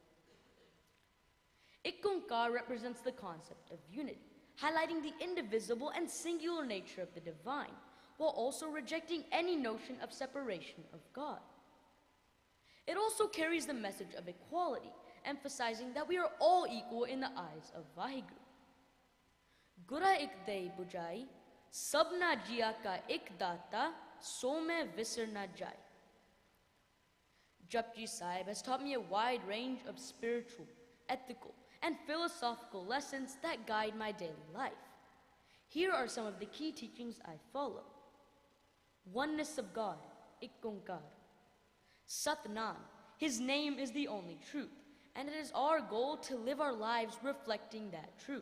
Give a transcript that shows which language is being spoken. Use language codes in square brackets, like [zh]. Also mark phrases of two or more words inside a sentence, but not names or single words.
[en] Ikonkar represents the concept of unity, highlighting the indivisible and singular nature of the divine, while also rejecting any notion of separation of God. It also carries the message of equality, emphasizing that we are all equal in the eyes of Vaheguru. [pa] ਗੁਰਾ ਇਕ ਦੇਹਿ ਬੁਝਾਈ, ਸਭਨਾ ਜੀਆ ਕਾ ਇਕ ਦਾਤਾ, ਸੋ ਮੈਂ ਵਿਸਰ ਨਾ ਜਾਈ. [en] Japji Sahib has taught me a wide range of spiritual, ethical, and philosophical lessons that guide my daily life. Here are some of the key teachings I follow. Oneness of God, Ikonkar. Satnam, His name is the only truth, and it is our goal to live our lives reflecting that truth.